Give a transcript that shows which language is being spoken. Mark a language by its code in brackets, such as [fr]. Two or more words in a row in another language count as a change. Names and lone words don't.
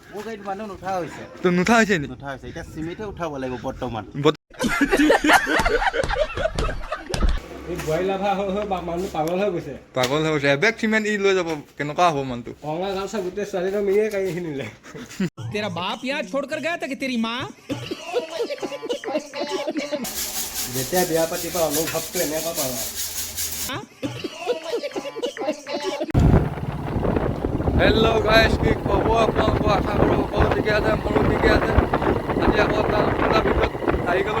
[as] মোৰ গাড়ীত মানুহ নুঠা হৈছে। তো নুঠা হৈছে নি? নুঠা হৈছে, এতিয়া চিমেণ্টে উঠাব লাগিব বৰ্তমান। মানুহ পাগল হৈ গৈছে। পাগল হৈ গৈছে, এবেগ চিমেণ্ট ই লৈ যাব, কেনেকুৱা হ'ব মানুহটো? কঙা গামছা গোটেই ছোৱালীটো মিলিয়ে গাড়ী কিনিলে। [hi] तेरा बाप यहाँ छोड़कर गया था कि तेरी माँ? [as] যেতিয়া বিয়া পাতিবা অনুভৱটো এনেকুৱা পাবা। [en] hello guys, [as] কি খবৰ আপোনালোকৰ? আশা কৰোঁ সকলো ঠিকে আছে, মোৰো ঠিকে আছে। আজি আকৌ এটা ভিডিঅ'ত আহি গ'লোঁ।